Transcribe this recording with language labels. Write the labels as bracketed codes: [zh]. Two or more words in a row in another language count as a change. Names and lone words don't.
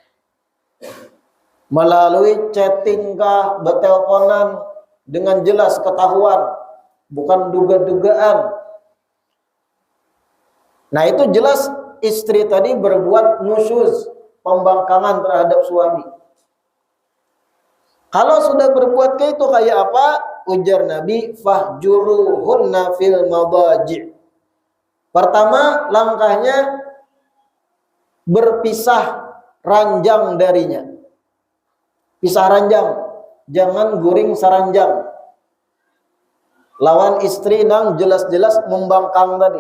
[id] Melalui chatting kah, berteleponan, dengan jelas ketahuan, bukan duga-dugaan. Nah itu jelas istri tadi berbuat nusyuz, pembangkangan terhadap suami. Kalau sudah berbuat kayak itu kayak apa? Ujar Nabi, [ar] فاهجروهن في المضاجع'. [id] Pertama langkahnya berpisah ranjang darinya. Pisah ranjang, [bjn] jangan guring saranjang. Lawan istri nang jelas-jelas membangkang tadi.